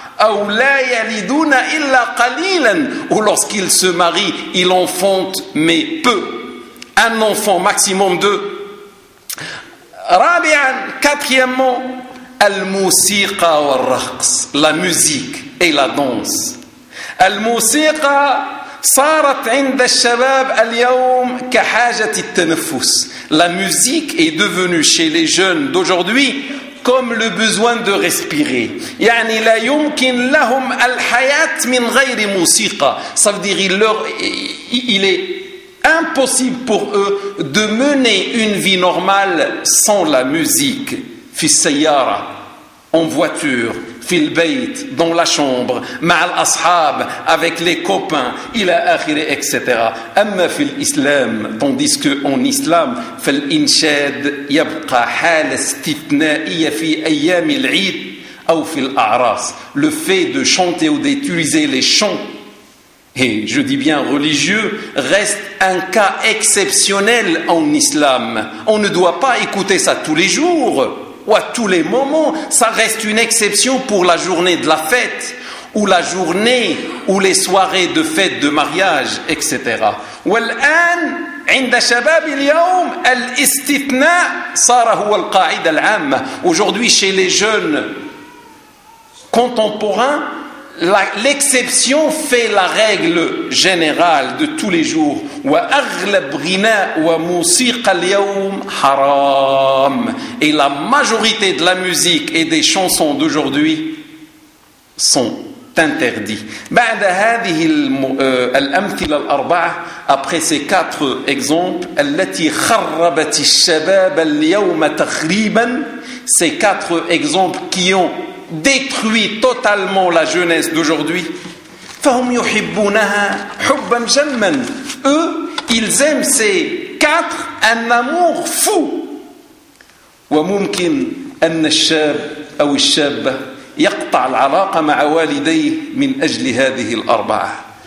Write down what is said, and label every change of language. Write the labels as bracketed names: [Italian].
[Arabic] أو لا يلدون إلا قليلا [French] ou lorsqu'ils se marient ils enfantent mais peu un enfant maximum deux [Arabic] رابعا [French] quatrièmement [Arabic] الموسيقى والرقص [French] la musique et la danse [Arabic] الموسيقى صارت عند الشباب اليوم كحاجة التنفس [French] La musique est devenue chez les jeunes d'aujourd'hui comme le besoin de respirer. [Arabic] يعني لا يمكن لهم الحياة من غير موسيقى. [French] Ça veut dire il est impossible pour eux de mener une vie normale sans la musique. [Arabic] في السيارة, [French] en voiture, [Arabic] في البيت, [French] dans la chambre, [Arabic] مع الأصحاب, [French] avec les copains, [Arabic] إلى آخره, [French] etc. [Arabic] أما في الإسلام, [French] tandis que en islam, [Arabic] في الإنشاد يبقى حالة استثنائية في أيام العيد أو في الأعراس. [French] Le fait de chanter ou d'utiliser les chants, et je dis bien religieux, reste un cas exceptionnel en islam. On ne doit pas écouter ça tous les jours. Ou à tous les moments, ça reste une exception pour la journée de la fête, ou la journée, ou les soirées de fête de mariage, etc. [Arabic] والآن عند شباب اليوم الاستثناء صار هو القاعدة العامة. [French] Aujourd'hui, chez les jeunes contemporains, l'exception fait la règle générale de tous les jours. [Arabic] وأغلب غناء وموسيقى اليوم حرام. [French] Et la majorité de la musique et des chansons d'aujourd'hui sont interdits. [Arabic] بعد هذه الأمثلة الأربعة, [French] après ces quatre exemples, [Arabic] التي خربت الشباب اليوم تخريبا, [French] ces quatre exemples qui ont détruit totalement la jeunesse d'aujourd'hui. [Arabic] فهم يحبونها حبا جما. [French] Eux, ils aiment ces quatre un amour fou. [Arabic] وممكن أن الشاب أو الشابة يقطع العلاقة مع والديه من أجل هذه الأربعة.